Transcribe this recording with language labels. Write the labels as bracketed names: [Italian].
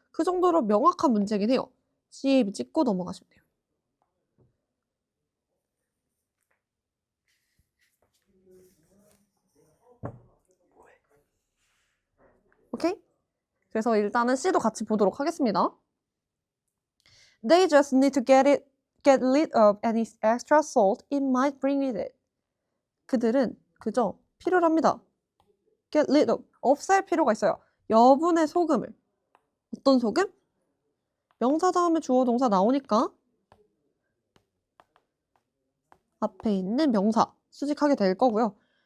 [Korean] 그 정도로 명확한 문제긴 해요. C, A, B 찍고 넘어가시면 돼요. 오케이? 그래서 일단은 C도 같이 보도록 하겠습니다. [English] They just need to get rid of any extra salt it might bring with it. [Korean] 그들은 그저 필요로 합니다. [English] get rid of, [Korean] 없앨 필요가 있어요. 여분의 소금을. 어떤 소금? 명사 다음에 주어 동사 나오니까 앞에 있는 명사 수식하게 될 거고요.